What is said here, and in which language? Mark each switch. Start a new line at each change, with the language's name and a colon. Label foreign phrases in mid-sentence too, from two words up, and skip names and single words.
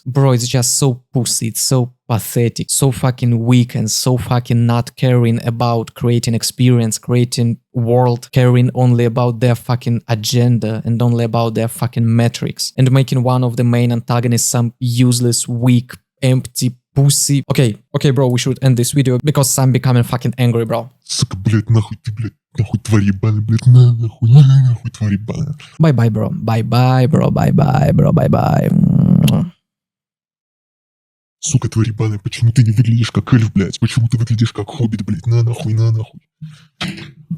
English: Bro, it's just so pussy, it's so pathetic, so fucking weak and so fucking not caring about creating experience, creating world, caring only about their fucking agenda and only about their fucking metrics, and making one of the main antagonists some useless, weak, empty pussy. Okay, bro, we should end this video because I'm becoming fucking angry, bro.
Russian: Сука, блядь, нахуй ты, блядь, нахуй тварь ебаная, блядь, нахуй тварь ебаная.
English: Bye-bye, bro. Bye-bye, bro. Bye-bye, bro. Bye-bye.
Russian: Сука, тварь ебаная, почему ты не выглядишь как эльф, блядь? Почему ты выглядишь как хоббит, блядь? На нахуй, на нахуй.